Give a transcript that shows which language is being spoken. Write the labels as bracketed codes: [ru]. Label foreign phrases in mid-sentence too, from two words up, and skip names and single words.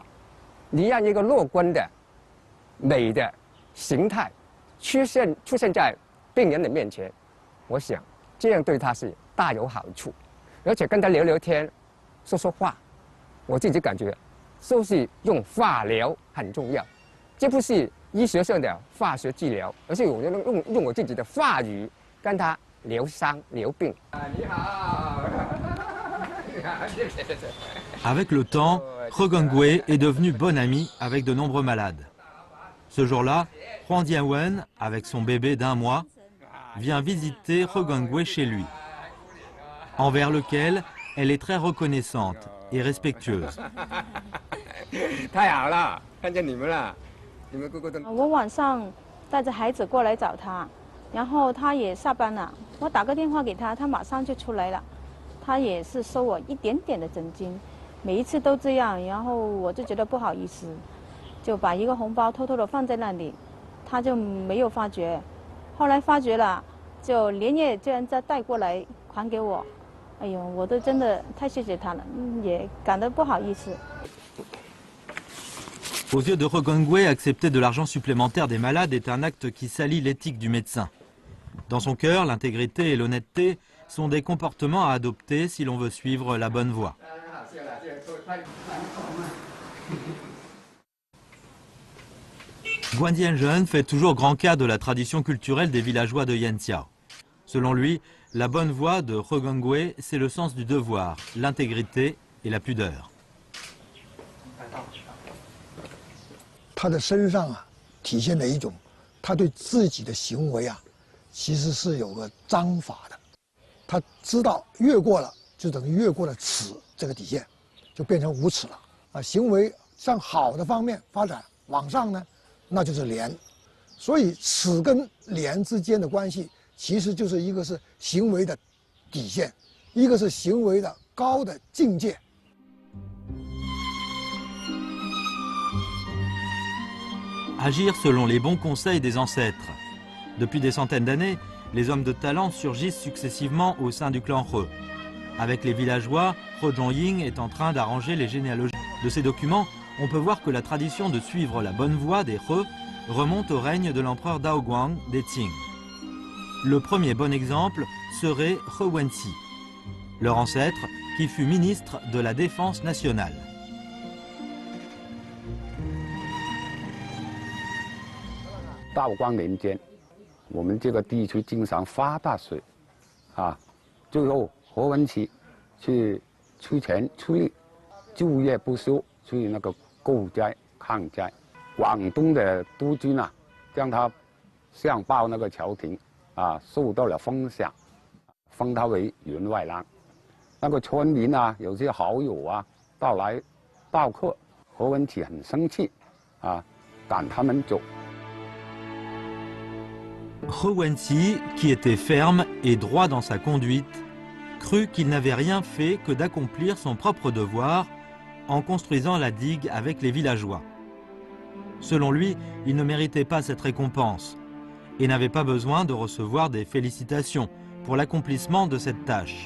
[zh] 你让一个乐观的、美的形态出现在病人的面前，我想这样对他是大有好处，而且跟他聊聊天，说说话。我自己感觉，就是用化疗很重要，这不是医学上的化学治疗，而是我用我自己的话语跟他疗伤疗病。你好。 [fr] Avec le temps, He Gengwei est devenu bon ami avec de nombreux malades. Ce jour-là, Huang Dianwen, avec son bébé d'1 mois, vient visiter He Gengwei chez lui, envers lequel elle est très reconnaissante et respectueuse. [zh] 太好了，看见你们了，你们个个都。我晚上带着孩子过来找他，然后他也下班了，我打个电话给他，他马上就出来了。他也是收我一点点的诊金，每一次都这样，然后我就觉得不好意思，就把一个红包偷偷的放在那里，他就没有发觉，后来发觉了，就连夜居然再带过来还给我。哎呦，我都真的太谢谢他了，也感到不好意思。 [fr] Aux yeux de He Gengwei, accepter de l'argent supplémentaire des malades est un acte qui salit l'éthique du médecin. Dans son cœur, l'intégrité et l'honnêteté sont des comportements à adopter si l'on veut suivre la bonne voie. Guan Dianzhen fait toujours grand cas de la tradition culturelle des villageois de Yantiao. Selon lui, la bonne voie de He Gengwei, c'est le sens du devoir, l'intégrité et la pudeur. [zh] 他的身上啊，体现了一种他对自己的行为啊，其实是有个章法的。他知道越过了，就等于越过了耻这个底线，就变成无耻了啊。行为向好的方面发展，往上呢，那就是廉。所以耻跟廉之间的关系。其实就是一个是行为的底线，一个是行为的高的境界。 [fr] Agir selon les bons conseils des ancêtres. Depuis des centaines d'années, les hommes de talent surgissent successivement au sein du clan He. Avec les villageois, He Zhongying est en train d'arranger les généalogies. De ces documents, on peut voir que la tradition de suivre la bonne voie des He remonte au règne de l'empereur Daoguang des Qing. Le premier bon exemple serait He Wenxi, leur ancêtre qui fut ministre de la Défense nationale. [zh] Daoguang 年间，我们这个地区经常发大水，啊，最后何文琪去出钱出力，昼夜不休去那个救灾抗灾。广东的督军啊，将他上报那个朝廷。啊，受到了封赏，封他为员外郎。那个村民啊，有些好友啊，到来报客，何文启很生气，啊，赶他们走。 [fr] He Wenxi, qui était ferme et droit dans sa conduite, crut qu'il n'avait rien fait que d'accomplir son propre devoir en construisant la digue avec les villageois. Selon lui, il ne méritait pas cette récompense et n'avait pas besoin de recevoir des félicitations pour l'accomplissement de cette tâche.